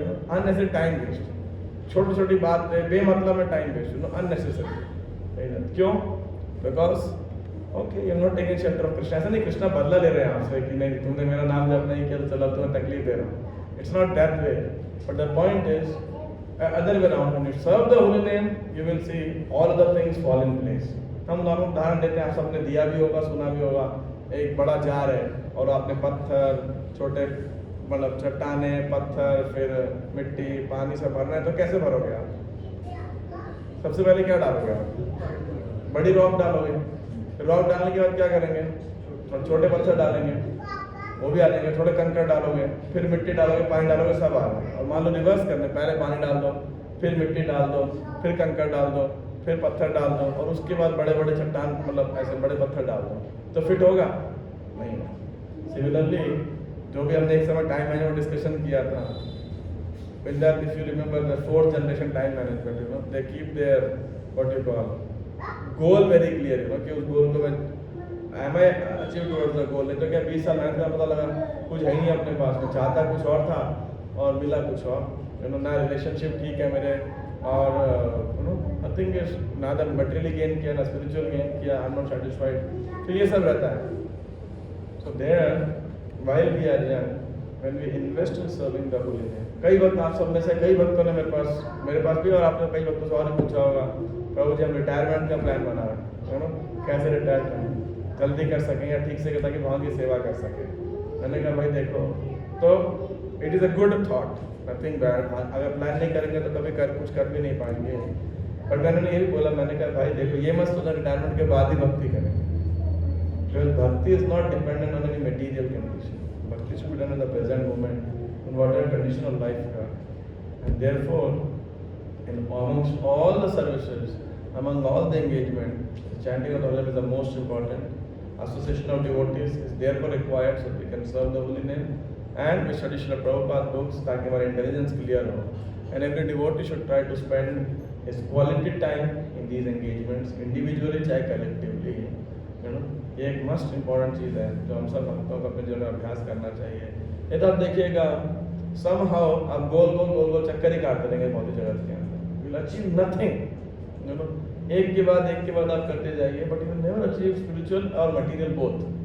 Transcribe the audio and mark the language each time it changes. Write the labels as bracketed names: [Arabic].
[English] unnecessary time waste, [Hindi] छोटी छोटी बात पे बेमतलब में टाइम वेस्ट, अननेसेसरी. क्यों? [English] Because okay you are not taking shelter of Krishna. [Hindi] ऐसा नहीं कृष्णा बदला ले रहे हैं आपसे कि नहीं तुमने मेरा नाम जप नहीं किया तो चलो तुम्हें तकलीफ दे रहा हूँ. [English] It's not that way, but the point is other way around. When you serve the holy name, you will see all other things fall in place. [Hindi] हम नॉर्मल उदाहरण देते हैं, आप सबने दिया भी होगा, सुना भी होगा. एक बड़ा जार है और आपने पत्थर, छोटे मतलब चट्टाने, पत्थर, फिर मिट्टी, पानी से भरना है तो कैसे भरोगे आप? सबसे पहले क्या डालोगे आप? बड़ी रॉक डालोगे. रॉक डालने के बाद क्या करेंगे? छोटे पत्थर डालेंगे, वो भी आ जाएंगे. थोड़े कंकड़ डालोगे, फिर मिट्टी डालोगे, पानी डालोगे, सब आ गए. और मान लो रिवर्स करने, पहले पानी डाल दो, फिर मिट्टी डाल दो, फिर कंकड़ डाल दो, फिर पत्थर डाल दो, और उसके बाद बड़े बड़े चट्टान मतलब ऐसे बड़े पत्थर डाल दो, तो फिट होगा नहीं. सिमिलरली जो भी हमने एक समय टाइम मैनेजमेंट डिस्कशन किया था, [English] if you remember the 4th generation time management, they keep their what you call goal very clear, [Hindi] कि उस गोल को मैं [English] am I achieved towards the goal. [Hindi] नहीं तो क्या 20 साल मेहनत का पता लगा कुछ है ही नहीं अपने पास में, चाहता कुछ और था और मिला कुछ और. ना रिलेशनशिप ठीक है मेरे, और [English] nothing is [Hindi] ना द मटेरियली गेन किया ना स्पिरिचुअल गेन किया, [English] I am not satisfied. [Hindi] तो ये सब रहता है. [English] So there while we are young, when we invest in serving the holy name. [Hindi] कई वक्त आप सब में से कई भक्तों ने मेरे पास भी और आपने कई भक्तों से और पूछा होगा, प्रभु जी हम रिटायरमेंट का प्लान बना रहे हैं, कैसे रिटायर करें, जल्दी कर सकें या ठीक से ताकि भगवान की सेवा कर सकें. मैंने कहा भाई देखो, तो [English] It is a good thought, nothing bad. [Hindi] अगर प्लान नहीं करेंगे तो कभी कुछ कर भी नहीं पाएंगे. बट मैंने ये भी बोला, मैंने कहा भाई देखो ये मत सोचना रिटायरमेंट के बाद ही भक्ति करेंगे, [English] because bhakti is not dependent on any material condition. Bhakti should be done in the present moment, in whatever condition of life you are. And therefore, amongst all the services, among all the engagement, the chanting of the Holy Name is the most important. Association of devotees is therefore required so that we can serve the Holy Name. And we study Srila Prabhupada books [Hindi] ताकि हमारा [English] intelligence clear हो. And every devotee should try to spend his quality time in these engagements, individually [Hindi] चाहे [English] collectively. You know, [Hindi] ये एक must important चीज़ है जो हम सब भक्तों को अपने जीवन में अभ्यास करना चाहिए। ये तो आप देखिएगा somehow आप गोल गोल गोल गोल चक्कर ही काटते रहेंगे भौतिक जगत के अंदर, [English] you will achieve nothing, you know, [Hindi] एक के बाद आप करते जाइए, [English] but you will never achieve spiritual [Hindi] और material both।